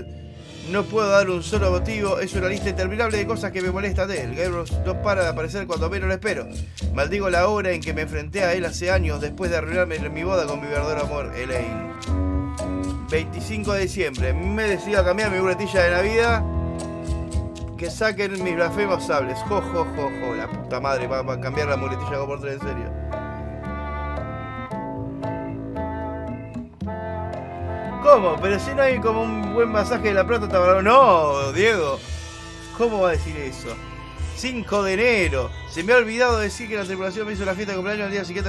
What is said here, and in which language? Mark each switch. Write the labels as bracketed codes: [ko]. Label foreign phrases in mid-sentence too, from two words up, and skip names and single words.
[es] No puedo dar un solo motivo, es una lista interminable de cosas que me molestan de él. Guybrush no para de aparecer cuando menos lo espero. Maldigo la hora en que me enfrenté a él hace años después de arruinarme mi boda con mi verdadero amor, Elaine. 25 de diciembre, me he decidido a cambiar mi muletilla de Navidad. que saquen mis blasfemos sables. Jo, jo, jo, jo. La puta madre, va a cambiar la muletilla como por 3, en serio. ¿Cómo? Pero si no hay como un buen masaje de la plata, no, Diego. ¿Cómo va a decir eso? 5 de enero. Se me ha olvidado decir que la tripulación me hizo la fiesta de cumpleaños el día siguiente.